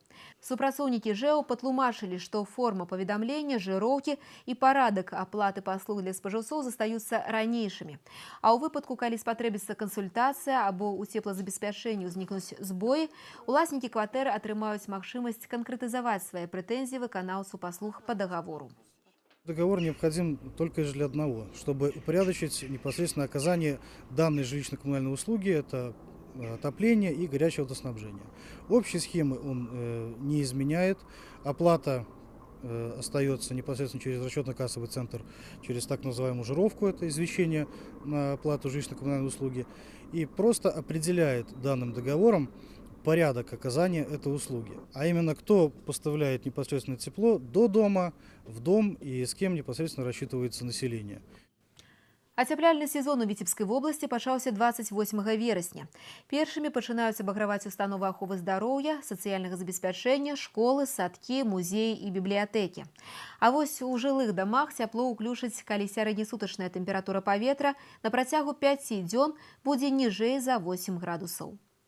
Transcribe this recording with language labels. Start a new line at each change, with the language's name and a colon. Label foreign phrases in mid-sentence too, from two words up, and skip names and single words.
Belarusian: Супрацоўнікі ЖЭУ патлумачылі, што форма паведамлення, жыроўкі і парадак аплаты паслуг для спажыўцоў застаюцца ранейшымі. А ў выпадку, калі спатрэбіцца кансультацыя або ў цеплазабеспячэнні ўзнікнуць збоі, уласнікі кватэры атрымаюць магчымасць канкрэтызаваць свае прэтэнзіі выканаўцу паслуг па дагавору.
Russian: Договор необходим только лишь для одного, чтобы упорядочить непосредственно оказание данной жилищно-коммунальной услуги, это отопление и горячее водоснабжение. Общей схемы он не изменяет, оплата остается непосредственно через расчетно-кассовый центр, через так называемую жировку, это извещение на оплату жилищно-коммунальной услуги, и просто определяет данным договором порядок оказания этой услуги. А именно, кто поставляет непосредственно тепло до дома, в дом и с кем непосредственно рассчитывается население.
Belarusian: Ацяпляльны сезон у Віцебскай вобласці пачаўся 28 верасня. Першымі пачынаюць абаграваць установы аховы здароўя, сацыяльнага забеспячэння, школы, садкі, музеі і бібліятэкі. А вось у жылых дамах цяпло ўключыць, калі сярэднесутачная тэмпература паветра на працягу 5 дзён будзе ніжэй за 8 градусаў.